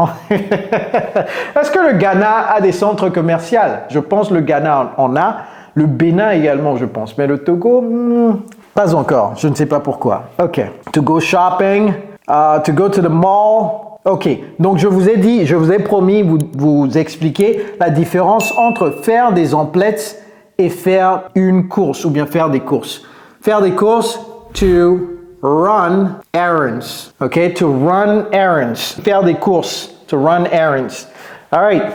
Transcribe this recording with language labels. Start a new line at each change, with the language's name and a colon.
French: Est-ce que le Ghana a des centres commerciaux? Je pense le Ghana en a. Le Bénin également, je pense. Mais le Togo, pas encore. Je ne sais pas pourquoi. OK.
English: To go shopping, to go to the mall. OK.
French: Donc, je vous ai promis vous expliquer la différence entre faire des emplettes et faire une course ou bien faire des courses. Faire des courses,
English: to run errands. OK? To run errands.
French: Faire des courses,
English: to run errands. All right.